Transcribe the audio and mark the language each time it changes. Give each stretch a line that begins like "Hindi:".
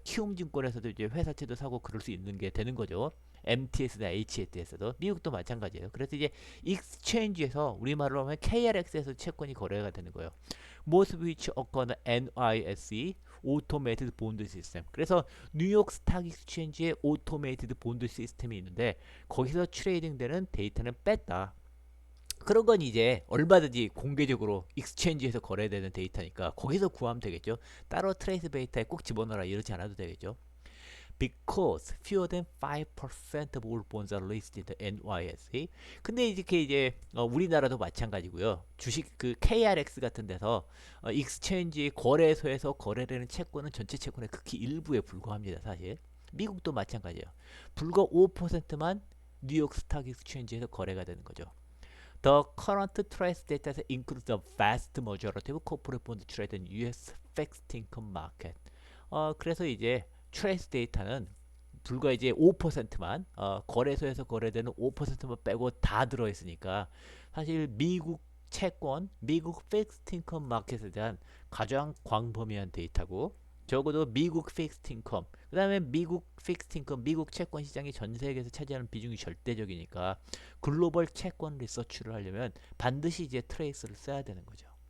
Korean: 키움증권에서도 이제 회사채도 사고 그럴 수 있는 게 되는 거죠. MTS나 HTS에서도, 미국도 마찬가지예요. 그래서 이제 익스체인지에서, 우리말로 하면 KRX에서 채권이 거래가 되는 거예요.
English: Most of which occur NYSE Automated Bond System.
Korean: 그래서 뉴욕 스탁 익스체인지에 오토메이티드 본드 시스템이 있는데, 거기서 트레이딩되는 데이터는 뺐다. 그런 건 이제 얼마든지 공개적으로 익스체인지에서 거래되는 데이터니까 거기서 구하면 되겠죠. 따로 트레이스 데이터에 꼭 집어넣어라 이러지 않아도 되겠죠.
English: Because fewer than 5% of all bonds are listed in NYSE.
Korean: 근데 이제 우리나라도 마찬가지고요. 주식 그 KRX 같은 데서 익스체인지 거래소에서 거래되는 채권은 전체 채권의 극히 일부에 불과합니다. 사실 미국도 마찬가지예요. 불과 5%만 뉴욕 스탁 익스체인지에서 거래가 되는 거죠.
English: The current trace data includes the vast majority of corporate bond traded in U.S. fixed income market.
Korean: 그래서 이제 트레이스 데이터는 불과 이제 5%만 거래소에서 거래되는 5%만 빼고 다 들어있으니까, 사실 미국 채권, 미국 픽스드 인컴 마켓에 대한 가장 광범위한 데이터고, 적어도 미국 픽스드 인컴, 그 다음에 미국 픽스드 인컴, 미국 채권 시장이 전 세계에서 차지하는 비중이 절대적이니까 글로벌 채권 리서치를 하려면 반드시 이제 트레이스를 써야 되는 거죠.